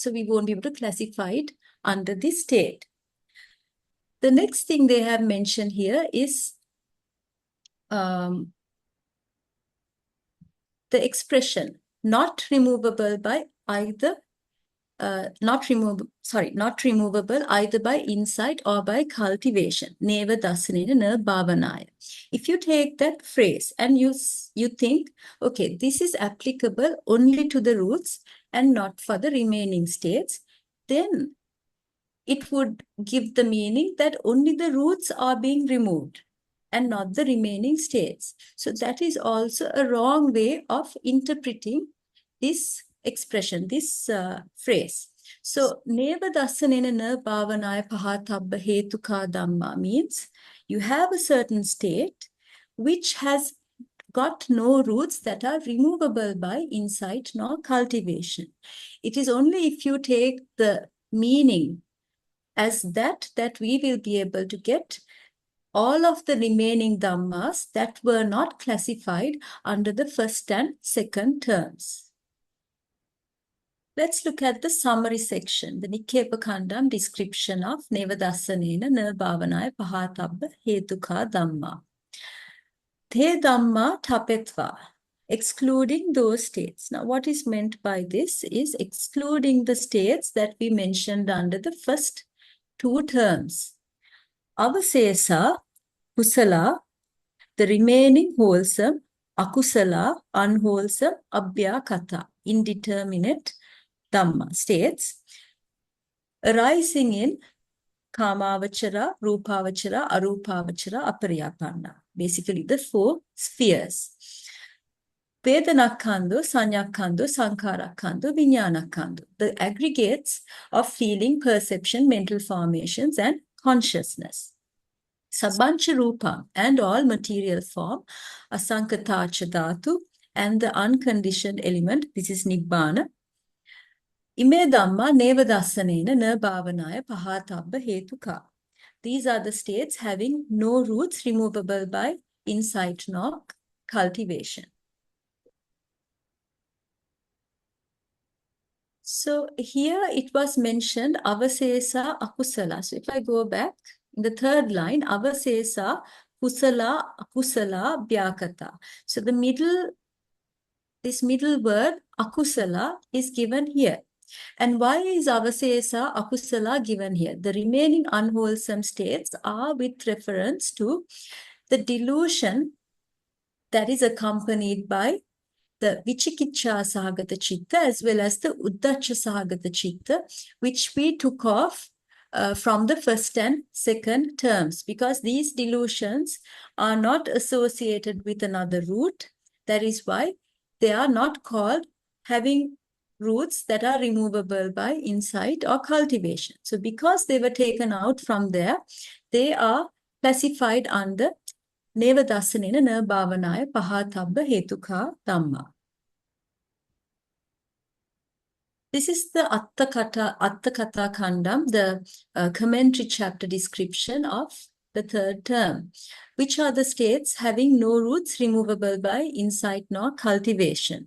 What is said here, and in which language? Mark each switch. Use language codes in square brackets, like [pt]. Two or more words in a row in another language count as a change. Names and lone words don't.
[en] So we won't be able to classify it under this state. The next thing they have mentioned here is the expression not removable by either not removable either by insight or by cultivation. [pi] Neva, dassanena, bhāvanāya. [en] If you take that phrase and you think, okay, this is applicable only to the roots and not for the remaining states, then it would give the meaning that only the roots are being removed and not the remaining states. So that is also a wrong way of interpreting this expression, this phrase. So, [pi] neva dassanena bhāvanāya pahātabbahetukā dhammā [en] means you have a certain state which has got no roots that are removable by insight nor cultivation. It is only if you take the meaning as that we will be able to get all of the remaining dhammas that were not classified under the first and second terms. Let's look at the summary section, the Nikkepa description of [pi] neva dassanena na bhāvanāya pahātabba hetukā dhammā. Te dhammā tapetva, [en] excluding those states. Now, what is meant by this is excluding the states that we mentioned under the first two terms. [pi] Avasesa, kusala, [en] the remaining wholesome, akusala, unwholesome, abhyakata, indeterminate Dhamma states arising in [pi] kāmāvachara, rūpāvachara, arūpāvachara, apariyapanna. [en] Basically the four spheres. [pi] Vedanakkhando, saññakkhando, saṅkhārakkhando, viññānakkhando. [en] The aggregates of feeling, perception, mental formations and consciousness. [pi] Sabbancha rūpam [en] and all material form, [pi] asaṅkhatacha dhātu [en] and the unconditioned element, this is Nibbana. [pi] Ime dhamma neva dassanena na bhāvanāya pahātabbahetukā. [en] These are the states having no roots removable by insight nor cultivation. So here it was mentioned [pi] avasesa akusala. [en] So if I go back in the third line, [pi] avasesa kusala akusala bhyakata. [en] So this middle word akusala is given here. And why is [pi] avasesa akusala [en] given here? The remaining unwholesome states are with reference to the delusion that is accompanied by the [pi] vichikicca sahagata chitta [en] as well as the [pi] uddacha sahagata chitta, [en] which we took off from the first and second terms, because these delusions are not associated with another root. That is why they are not called having roots that are removable by insight or cultivation. So because they were taken out from there, they are classified under [pi] neva dassanena na bhāvanāya pahātabbahetukā dhammā. [en] This is the Atthakata Khandam, the commentary chapter description of the third term. Which are the states having no roots removable by insight nor cultivation?